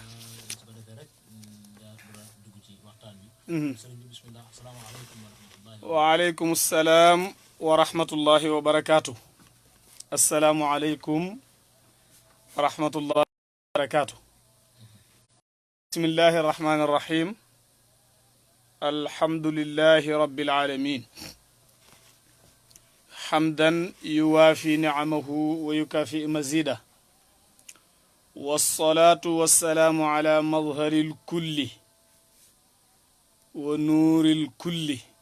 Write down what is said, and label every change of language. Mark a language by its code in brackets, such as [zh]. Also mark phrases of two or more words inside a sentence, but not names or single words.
[wo] su ko defee rek nga dugg ci waxtaan bi. sëriñ bi [ar] بسم الله السلام عليكم ورحمة الله. وعليكم السلام ورحمة الله وبركاته. السلام عليكم ورحمة الله وبركاته. بسم الله الرحمن الرحيم. الحمد لله رب العالمين. حمدا يوافي نعمه ويكافئ مزيده والصلاة والسلام على مظهر الكل ونور الكل